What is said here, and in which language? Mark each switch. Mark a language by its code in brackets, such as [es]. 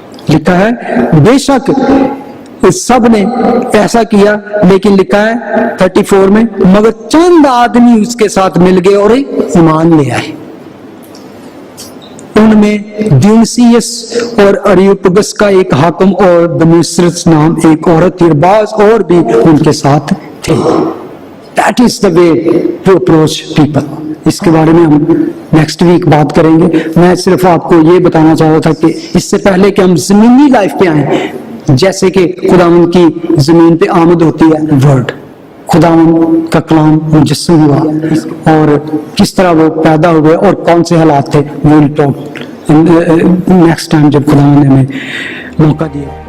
[ur] لکھا ہے بے شک سب نے ایسا کیا, لیکن لکھا ہے 34 میں مگر چند آدمی اس کے ساتھ مل گئے اور ایمان لے آئے. ان میں دیونسیس اور اریوپگس کا ایک حاکم اور دمیسرس نام ایک عورت تھی, بعض اور بھی ان کے ساتھ تھے. [en] That is the way to approach people. [ur] اس کے بارے میں ہم نیکسٹ ویک بات کریں گے. میں صرف آپ کو یہ بتانا چاہ رہا تھا کہ اس سے پہلے کہ ہم زمینی لائف پہ آئیں, جیسے کہ خداوند کی زمین پہ آمد ہوتی ہے ورڈ, خداوند کا کلام مجسم ہوا اور کس طرح وہ پیدا ہوئے اور کون سے حالات تھے, وہ نیکسٹ ٹائم جب خداوند نے ہمیں موقع دیا.